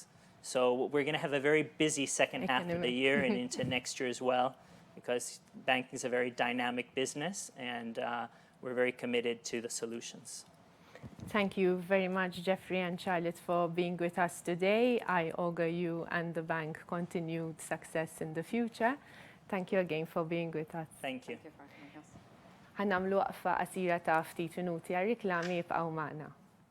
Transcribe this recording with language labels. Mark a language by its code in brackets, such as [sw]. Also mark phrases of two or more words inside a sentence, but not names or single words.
[en] So we're going to have a very busy second half of the year and into next year as well, because banking is a very dynamic business, and we're very committed to the solutions. Thank you very much, Geoffrey and Charlotte, for being with us today. I augur you and the bank continued success in the future. Thank you again for being with us. Thank you. Thank you for having us. [mt] Ħannamlu waqfa qasira ta' ftit minuti għal riklami jibqgħu magħna.